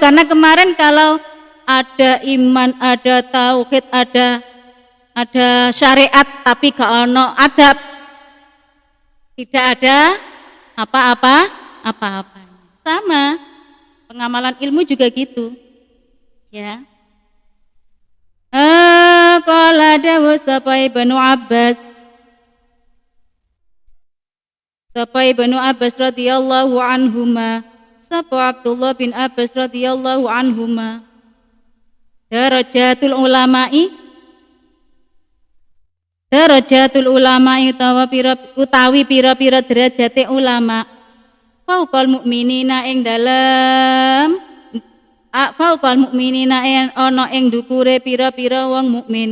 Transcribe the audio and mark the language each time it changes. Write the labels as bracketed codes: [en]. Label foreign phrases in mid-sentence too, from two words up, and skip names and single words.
[id] Karena kemarin kalau ada iman, ada tauhid, ada syariat tapi [jv] gak ono [id] adab, tidak ada apa-apa. Sama pengamalan ilmu juga gitu, ya. [jv] Qala dawu sapa Ibnu Abbas. Sapa Ibnu Abbas [ar] رضي الله عنهما, [jv] sapa Abdullah bin Abbas [ar] رضي الله عنهما. درجة العلماء [jv] utawi pira-pira derajate ulama. [ar] فوق المؤمنين [jv] ing dalem [ar] فوق المؤمنين [jv] ana ing ndukure pira-pira wong mukmin.